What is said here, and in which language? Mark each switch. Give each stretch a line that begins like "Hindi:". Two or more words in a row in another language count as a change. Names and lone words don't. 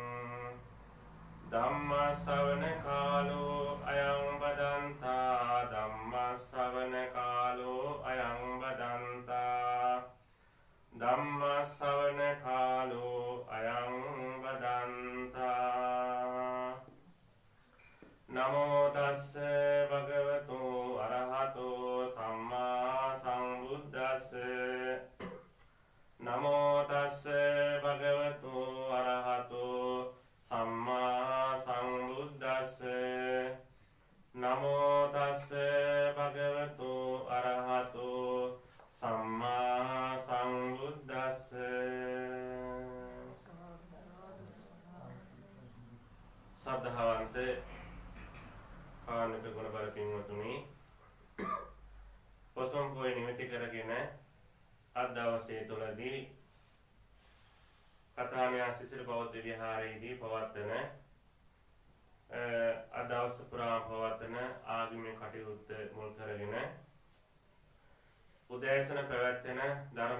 Pali: धम्म श्रवण कालो अयं वदन्ता धम्म श्रवण कालो अयं वदन्ता धम्म श्रवण कालो अयं वदन्ता नमो तस्से भगवतो अरहतो सम्मा सम्बुद्धस्से नमो तस्से भगवतो अरहतो सम्मा सम्बुद्धस्से नमो तस्से भगवतो अरहतो सम्मा सम्बुद्धस्से श्रद्धावंत
Sinhala: කාණක ගුණ බල පින්වතුනි පොසොන් පොය නිමිති කරගෙන අද දවසේ තුලදී කතානියා සිසිල් බෞද්ධ විහාරයේදී පවත්වන අද දවස පුරා පවත්වන ආගමික කටයුත්ත මුල් කරගෙන උදෑසන පැවැත්වෙන ධර්ම